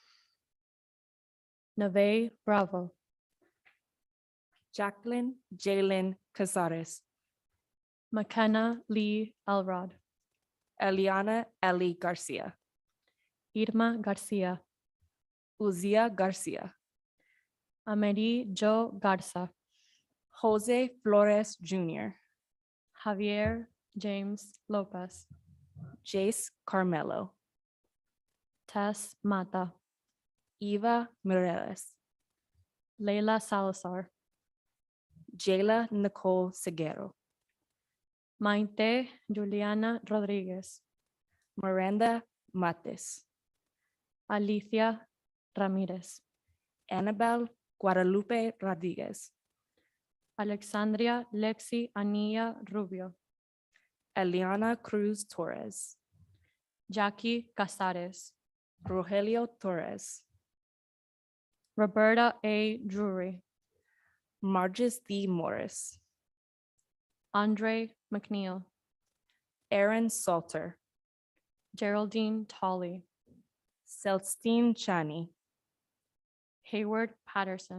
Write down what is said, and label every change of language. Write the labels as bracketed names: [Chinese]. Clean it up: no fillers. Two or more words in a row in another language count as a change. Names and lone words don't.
[English] Neve Bravo, Jacqueline Jalen Casares, McKenna Lee Elrod, Eliana Ellie Garcia, Irma Garcia, Uzia Garcia, Ameri Joe Garza, Jose Flores Jr., Javier James Lopez, Jace Carmelo, Tess Mata, Eva Mireles, Leila Salazar, Jayla Nicole Seguero, Maite Juliana Rodriguez, Miranda Mates, Alicia Ramirez, Annabelle Guadalupe Rodriguez, Alexandria Lexi Anilla Rubio, Eliana Cruz Torres, Jackie Casares, Rogelio Torres, Roberta A. Drury, Marges D. Morris, Andre McNeil, Aaron Salter, Geraldine Tolley, Celestine Chani, Hayward Patterson,